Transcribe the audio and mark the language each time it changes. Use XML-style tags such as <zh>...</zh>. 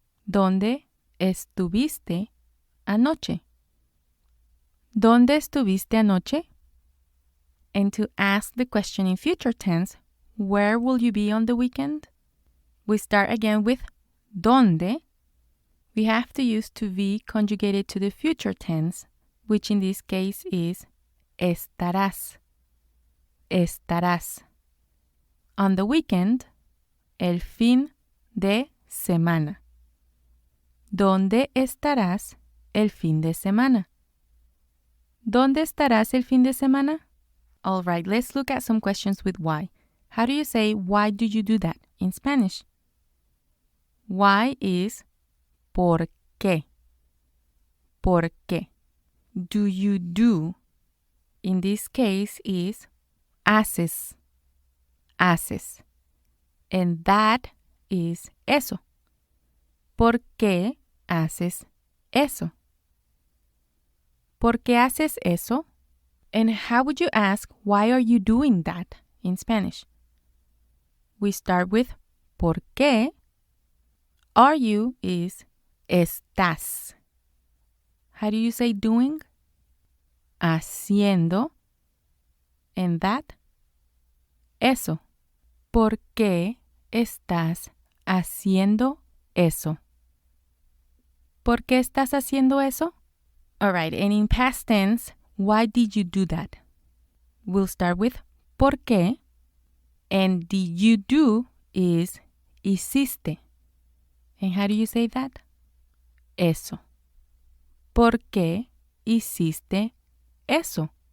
<es>¿Dónde estuviste anoche? ¿Dónde estuviste anoche?</es> <en>And to ask the question in future tense, where will you be on the weekend? We start again with ¿dónde? We have to use to be conjugated to the future tense, which in this case is estarás.</en> <es>Estarás.</es> <en>On the weekend,</en> <es>el fin de semana. ¿Dónde estarás el fin de semana? ¿Dónde estarás el fin de semana?</es> <en>All right, let's look at some questions with why. How do you say, why do you do that in Spanish? Why is ¿por qué? ¿Por qué? Do you do in this case is haces, haces. And that is eso.</en> <es>¿Por qué haces eso? ¿Por qué haces eso?</es> <en>And how would you ask, why are you doing that in Spanish? We start with ¿por qué? Are you is estás. How do you say doing? Haciendo. And that, eso.</en> <es>¿Por qué estás haciendo eso? ¿Por qué estás haciendo eso?</es> <en>All right, and in past tense, why did you do that? We'll start with ¿por qué? And the you do is hiciste. And how do you say that? Eso.</en> <es>¿Por qué hiciste eso?</es>